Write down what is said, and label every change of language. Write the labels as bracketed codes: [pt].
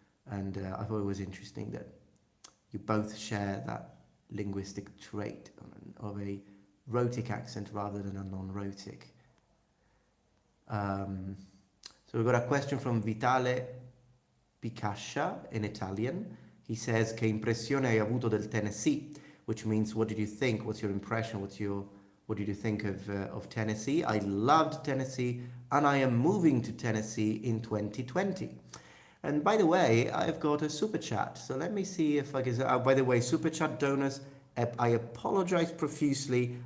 [en] And I thought it was interesting that you both share that linguistic trait of a rhotic accent rather than a non-rhotic. So we've got a question from Vitale Picascia in Italian. He says, [it] "Che impressione hai avuto del Tennessee?" [en] Which means, what did you think? What's your impression? What did you think of Tennessee? I loved Tennessee, and I am moving to Tennessee in 2020. And by the way, I've got a super chat. So let me see if I can. By the way, super chat donors, I apologize profusely.